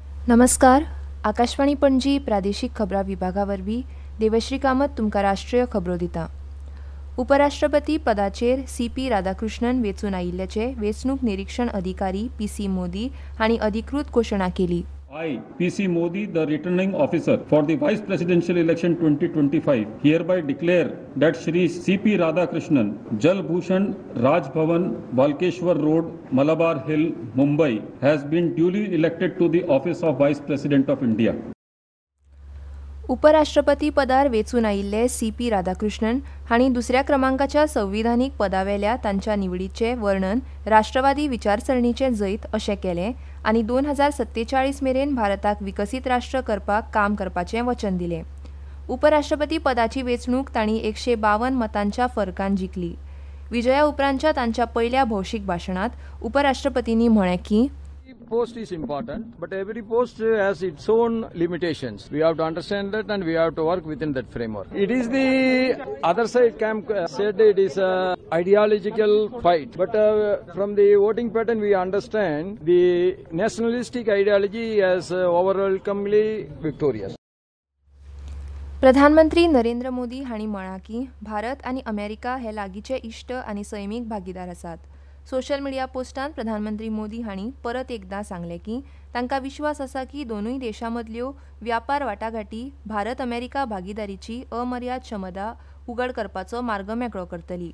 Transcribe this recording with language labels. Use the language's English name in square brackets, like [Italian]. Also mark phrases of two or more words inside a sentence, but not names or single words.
[Konkani] नमस्कार. आकाशवाणी पणजी प्रादेशीक खबरां विभागा वरवीं देवश्री कामत तुमकां राष्ट्रीय खबरो दिता. उपराष्ट्रपती पदाचेर CP राधाकृष्णन वेंचून आयिल्ल्याचे वेंचणूक निरीक्षण अधिकारी PC मोदी हांणी अधिकृत घोशणा केली. [English] I, PC Modi, the returning officer for the Vice Presidential Election 2025, hereby declare that Shri CP Radhakrishnan, Jal Bhushan Raj Bhavan, Balkeshwar Road, Malabar Hill, Mumbai, has been duly elected to the office of Vice President of India. [Konkani] उपराष्ट्रपती पदार वेंचून आयिल्ले CP राधाकृष्णन हांणी दुसऱ्या क्रमांकाच्या संविधानीक पदावेल्या तांच्या निवडीचें वर्णन राष्ट्रवादी विचारसरणीचें जैत अशें केलें आनी 2047 मेरेन भारताक विकसीत राष्ट्र करपाक काम करपाचें वचन दिलें. उपराष्ट्रपती पदाची वेंचणूक तांणी 152 मतांच्या फरकान जिखली. विजया उपरांतच्या तांच्या पयल्या भौशीक भाशणांत उपराष्ट्रपतींनी म्हळें की [English] post is important, but every post has its own limitations. We have to understand that and we have to work within that framework. It is the other side camp said it is a ideological fight, but from the voting pattern we understand the nationalistic ideology as overwhelmingly victorious. [Konkani] प्रधानमंत्री नरेंद्र मोदी हांणी म्हळां की भारत आनी अमेरिका हे लागींचे इश्ट आनी सैमीक भागीदार आसात. [English] social media [Konkani] पोस्टांत प्रधानमंत्री मोदी हांणी परत एकदां सांगलें की तांकां विश्वास आसा की दोनूय देशां मदल्यो व्यापार वाटाघाटी भारत अमेरिका भागीदारीची अमर्याद क्षमता उघड करपाचो मार्ग मेकळो करतली.